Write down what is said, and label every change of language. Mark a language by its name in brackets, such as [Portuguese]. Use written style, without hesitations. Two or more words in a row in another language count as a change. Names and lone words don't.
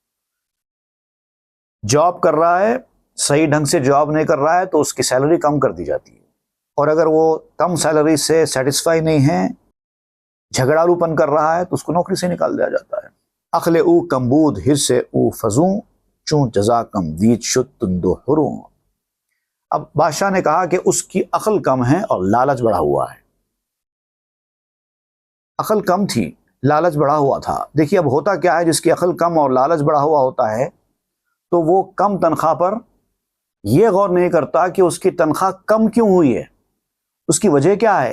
[Urdu] جاب کر رہا ہے، صحیح ڈھنگ سے جاب نہیں کر رہا ہے تو اس کی سیلری کم کر دی جاتی ہے، اور اگر وہ کم سیلری سے سیٹسفائی نہیں ہے، جھگڑالو پن کر رہا ہے، تو اس کو نوکری سے نکال دیا جاتا ہے۔ [Persian] عقل او کمبود حرص او فزوں، چون جزا کم دید شد تندو حروں۔ [Urdu] اب بادشاہ نے کہا کہ اس کی عقل کم ہے اور لالچ بڑھا ہوا ہے۔ عقل کم تھی، لالچ بڑھا ہوا تھا۔ دیکھیے اب ہوتا کیا ہے، جس کی عقل کم اور لالچ بڑھا ہوا ہوتا ہے تو وہ کم تنخواہ پر یہ غور نہیں کرتا کہ اس کی تنخواہ کم کیوں ہوئی ہے، اس کی وجہ کیا ہے۔